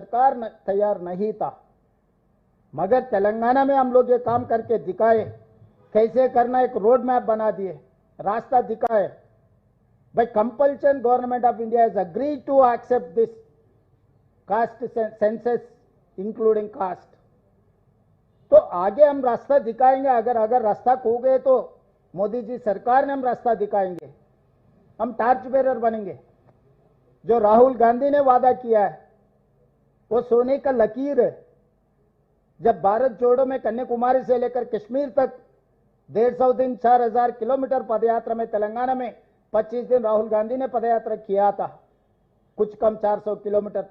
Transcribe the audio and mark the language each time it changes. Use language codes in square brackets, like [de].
[hi] सरकार तैयार नहीं था, मगर तेलंगाना में हम लोग ये काम करके दिखाए, कैसे करना एक रोड मैप बना दिए, रास्ता दिखाए। [en] By compulsion, Government of India has agreed to accept this caste census, including caste. [hi] तो आगे हम रास्ता दिखाएंगे। अगर रास्ता खो गए तो मोदी जी सरकार ने हम रास्ता दिखाएंगे, हम टार्च बेरर बनेंगे। जो राहुल गांधी ने वादा किया है वो सोने का लकीर है। जब भारत जोड़ो में कन्याकुमारी से लेकर कश्मीर तक 150 दिन 4000 किलोमीटर पदयात्रा में तेलंगाना में 25 दिन राहुल गांधी ने पदयात्रा किया था, कुछ कम 400 किलोमीटर।